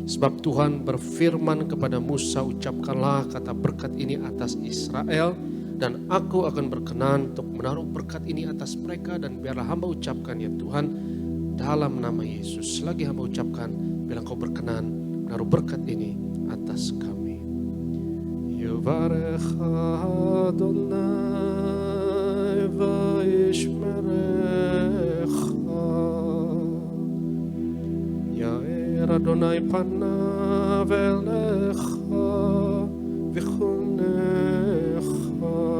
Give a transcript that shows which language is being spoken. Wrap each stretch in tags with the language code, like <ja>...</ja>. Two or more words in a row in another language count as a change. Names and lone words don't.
<id>Sebab Tuhan berfirman kepada Musa, ucapkanlah kata berkat ini atas Israel, dan aku akan berkenan untuk menaruh berkat ini atas mereka, dan biarlah hamba ucapkan ya Tuhan dalam nama Yesus. Selagi hamba ucapkan, biarlah Engkau berkenan menaruh berkat ini atas kami.</id> <he>יברכך אדני וישמרך, יאר אדני פניו אליך ויחנך,</he>